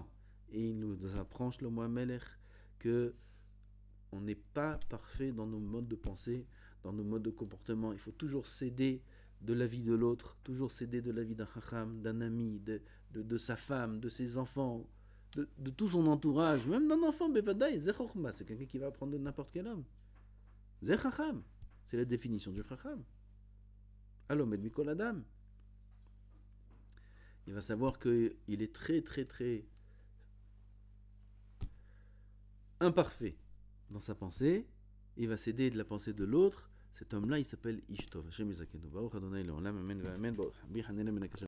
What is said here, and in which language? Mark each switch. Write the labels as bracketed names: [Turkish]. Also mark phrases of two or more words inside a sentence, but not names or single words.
[French] Et il nous apprend, Shlomo HaMelech, que on n'est pas parfait dans nos modes de pensée, dans nos modes de comportement. Il faut toujours céder de l'avis de l'autre, toujours céder de l'avis d'un chacham, d'un ami, de sa femme, de ses enfants, de tout son entourage, même d'un enfant, [Hebrew] בוודאי, זה חכמה, [French] c'est quelqu'un qui va apprendre de n'importe quel homme. [Hebrew] זה חכם, [French] c'est la définition du chacham. [Hebrew] הלומד מכל אדם. [French] Il va savoir qu'il est très très très imparfait dans sa pensée, il va s'aider de la pensée de l'autre. Cet homme-là, il s'appelle Ishtov. [Hebrew] השם יזכנו. ברוך אדוני לעולם. אמן ואמן.